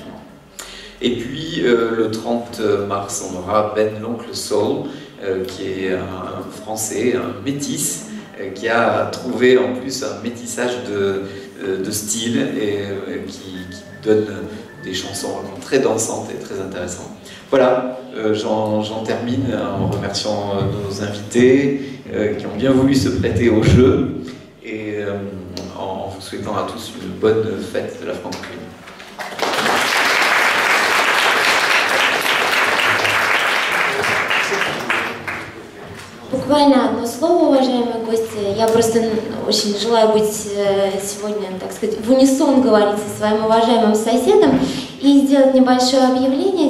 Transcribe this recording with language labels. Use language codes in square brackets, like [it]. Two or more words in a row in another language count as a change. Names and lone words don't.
[fr] Et puis le 30 mars, on aura Ben l'Oncle Soul, qui est un Français, un métis, qui a trouvé en plus un métissage de style et qui donne des chansons vraiment très dansantes et très intéressantes. Voilà, j'en termine en remerciant nos invités qui ont bien voulu se prêter au jeu et en vous souhaitant à tous une bonne fête de la francophonie. [ru] Буквально одно слово, уважаемые гости. Я просто очень желаю быть сегодня, так сказать, в унисон говорить со своим уважаемым соседом и сделать небольшое объявление.